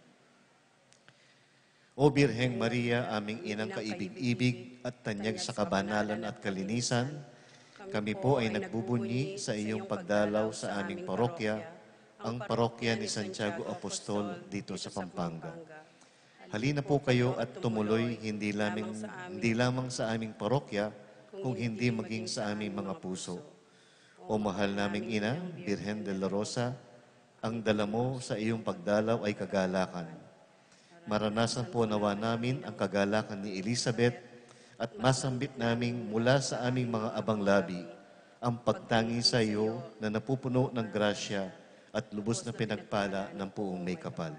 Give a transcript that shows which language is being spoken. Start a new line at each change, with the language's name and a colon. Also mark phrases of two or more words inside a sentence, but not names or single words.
Filipino: O Birheng Maria, aming inang kaibig-ibig at tanyag sa kabanalan at kalinisan, kami po ay nagbubunyi sa iyong pagdalaw sa aming parokya, ang parokya ni Santiago Apostol dito sa Pampanga. Halina po kayo at tumuloy hindi lamang sa aming parokya, kung hindi maging sa aming mga puso. O mahal naming Ina, Birhen de la Rosa, ang dala mo sa iyong pagdalaw ay kagalakan. Maranasan po nawa namin ang kagalakan ni Elizabeth at masambit naming mula sa aming mga abang labi ang pagtangi sa iyo na napupuno ng grasya at lubos na pinagpala ng puong may kapal.